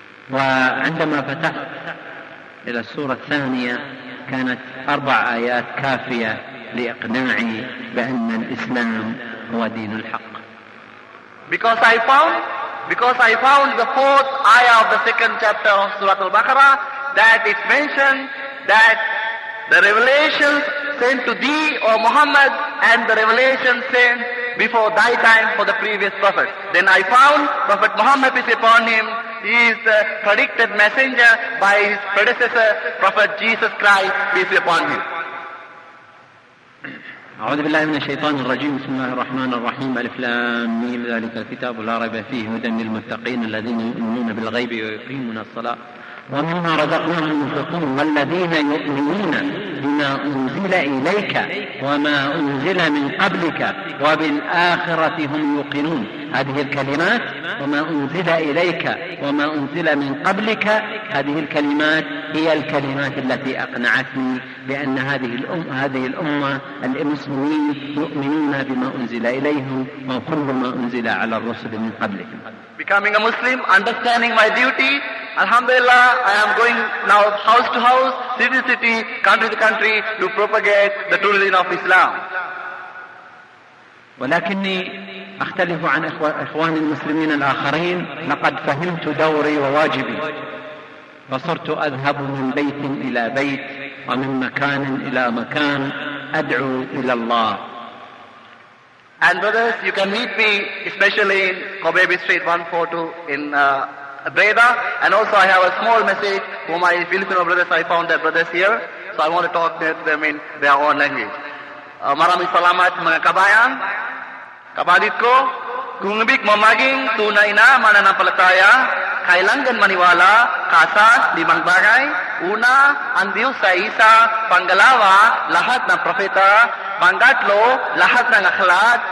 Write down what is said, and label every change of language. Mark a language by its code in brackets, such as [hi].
[ar] وعندما فتحت إلى السورة الثانية كانت أربع آيات كافية لإقناعي بأن الإسلام هو دين الحق. [en] Because I found the fourth ayah of the second chapter of Surah Al-Baqarah that it mentioned that the revelations sent to thee, O Muhammad, and the revelations sent before thy time for the previous prophet. Then I found Prophet Muhammad, peace be upon him, is the predicted messenger by his predecessor, Prophet Jesus Christ, peace be upon him. [ar] أعوذ بالله من الشيطان الرجيم. بسم الله الرحمن الرحيم. ألف لام ميم. ذلك الكتاب لا ريب فيه هدى للمتقين الذين يؤمنون بالغيب ويقيمون الصلاة ومما رزقناهم ينفقون والذين يؤمنون بما أنزل إليك وما أنزل من قبلك وبالآخرة هم يوقنون. هذه الكلمات وما أنزل إليك وما أنزل من قبلك هذه الكلمات هي الكلمات التي أقنعتني بأن هذه الأمة المسلمين يؤمنون بما أنزل إليهم وكل ما أنزل على الرسل من قبلهم. [en] Becoming a Muslim, understanding my duty, Alhamdulillah, I am going now house to house, city to city, country to country to propagate the true religion of Islam. [ar] ولكني أختلف عن إخوان المسلمين الآخرين. لقد فهمت دوري وواجبي فصرت أذهب من بيت إلى بيت ومن مكان إلى مكان أدعو إلى الله. [en] And brothers, you can meet me especially in Kobe Street 142 in Breda. And also I have a small message for my Filipino brothers. I found their brothers here. So I want to talk to them in their own language. [tl] Marami salamat mga kabayan. Kapatid ko, kung ibig mamaging tunay na mananampalataya, kailangan maniwala kasa limang bagay. Una, ang Diyos sa isa. Pangalawa, lahat ng propeta. Pangatlo, lahat ng akhlak.